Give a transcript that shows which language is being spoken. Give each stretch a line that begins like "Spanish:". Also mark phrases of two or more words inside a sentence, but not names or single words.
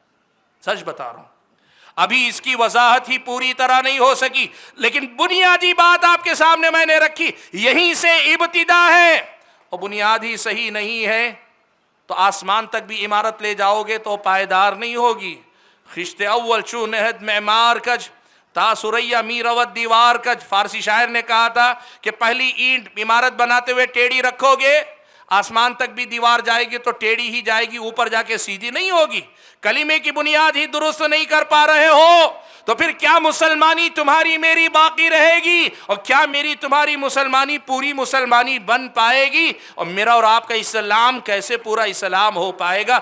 Urdu: سچ بتا رہا ہوں، ابھی اس کی وضاحت ہی پوری طرح نہیں ہو سکی، لیکن بنیادی بات آپ کے سامنے میں نے رکھی. یہیں سے ابتدا ہے، اور بنیاد ہی صحیح نہیں ہے تو آسمان تک بھی عمارت لے جاؤ گے تو پائیدار نہیں ہوگی.
Persian: خشت اول چو نہد معمار کج، تا سریا میروت دیوار کج.
Urdu: فارسی شاعر نے کہا تھا کہ پہلی اینٹ عمارت بناتے ہوئے ٹیڑھی رکھو گے، آسمان تک بھی دیوار جائے گی تو ٹیڑھی ہی جائے گی، اوپر جا کے سیدھی نہیں ہوگی. کلمے کی بنیاد ہی درست نہیں کر پا رہے ہو تو پھر کیا مسلمانی تمہاری میری باقی رہے گی، اور کیا میری تمہاری مسلمانی پوری مسلمانی بن پائے گی، اور میرا اور آپ کا اسلام کیسے پورا اسلام ہو پائے گا؟